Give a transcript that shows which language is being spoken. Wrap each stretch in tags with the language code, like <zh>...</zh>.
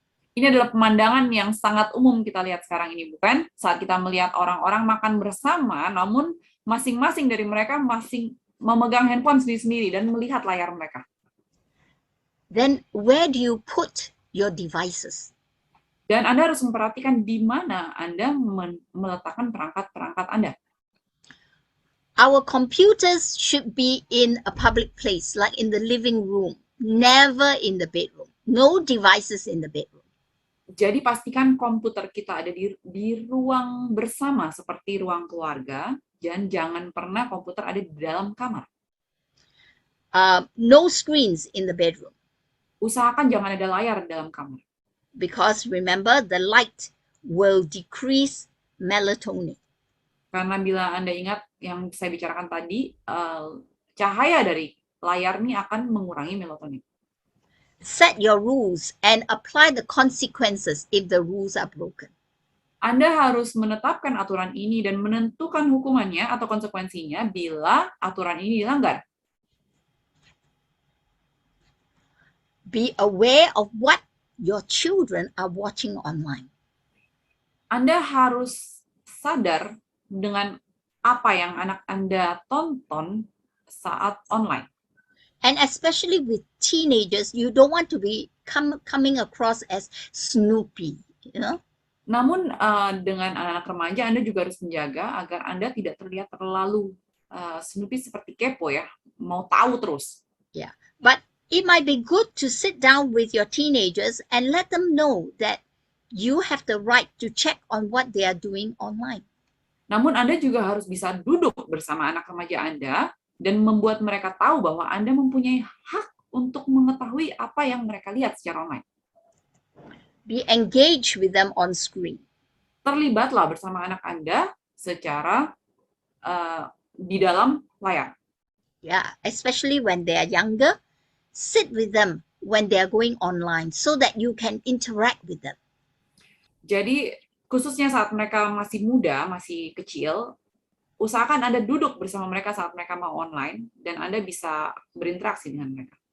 <id>Ini adalah pemandangan yang sangat umum kita lihat sekarang ini, bukan? Saat kita melihat orang-orang makan bersama, namun masing-masing dari mereka masing memegang handphone sendiri-sendiri dan melihat layar mereka.</id> <en>Then where do you put your devices?</en> <id>Dan Anda harus memperhatikan di mana Anda meletakkan perangkat-perangkat Anda.</id> <en>Our computers should be in a public place, like in the living room, never in the bedroom. No devices in the bedroom.</en> <id>Jadi pastikan komputer kita ada di ruang bersama seperti ruang keluarga, dan jangan pernah komputer ada di dalam kamar.</id> <en>No screens in the bedroom.</en> <id>Usahakan jangan ada layar di dalam kamar.</id> <en>Because remember, the light will decrease melatonin.</en> <id>Karena bila Anda ingat yang saya bicarakan tadi, cahaya dari layar ini akan mengurangi melatonin.</id> <en>Set your rules and apply the consequences if the rules are broken.</en> <id>Anda harus menetapkan aturan ini dan menentukan hukumannya atau konsekuensinya bila aturan ini dilanggar.</id> <en>Be aware of what your children are watching online.</en> <id>Anda harus sadar dengan apa yang anak Anda tonton saat online.</id> <en>And especially with teenagers, you don't want to be coming across as Snoopy, you know?</en> <id>Namun dengan anak-anak remaja, Anda juga harus menjaga agar Anda tidak terlihat terlalu Snoopy seperti kepo ya, mau tahu terus.</id> <en>Yeah, but it might be good to sit down with your teenagers and let them know that you have the right to check on what they are doing online.</en> <id>Namun Anda juga harus bisa duduk bersama anak remaja Anda dan membuat mereka tahu bahwa Anda mempunyai hak untuk mengetahui apa yang mereka lihat secara online.</id> <en>Be engaged with them on screen.</en> <id>Terlibatlah bersama anak Anda secara di dalam layar.</id> <en>Yeah, especially when they are younger, sit with them when they are going online so that you can interact with them.</en> <id>Jadi khususnya saat mereka masih muda, masih kecil, usahakan Anda duduk bersama mereka saat mereka mau online dan Anda bisa berinteraksi dengan mereka.</id>